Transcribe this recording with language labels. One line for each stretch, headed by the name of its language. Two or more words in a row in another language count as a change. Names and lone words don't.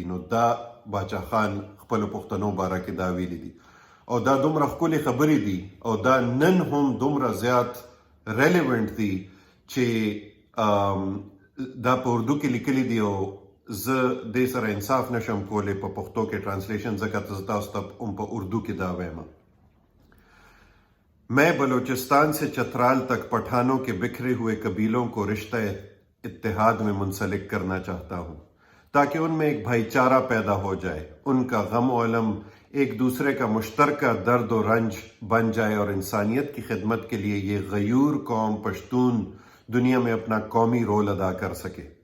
Pashto: نو دا باچا خان خپل پښتنو باره کې دا ویلي دي او دا دومره ښکلې خبرې دي او دا نن هم دومره زیات ریلیونټ دي چې دا په اردو کې لیکلي دي او زه دې سره انصاف نشم کولی په پښتو کې ٹرانسلیشن ځکه تاسو ته په اردو کې دا وایم.
Urdu: میں بلوچستان سے چترال تک پٹھانوں کے بکھرے ہوئے قبیلوں کو رشتہ اتحاد میں منسلک کرنا چاہتا ہوں تاکہ ان میں ایک بھائی چارہ پیدا ہو جائے، ان کا غم و علم ایک دوسرے کا مشترکہ درد و رنج بن جائے اور انسانیت کی خدمت کے لیے یہ غیور قوم پشتون دنیا میں اپنا قومی رول ادا کر سکے.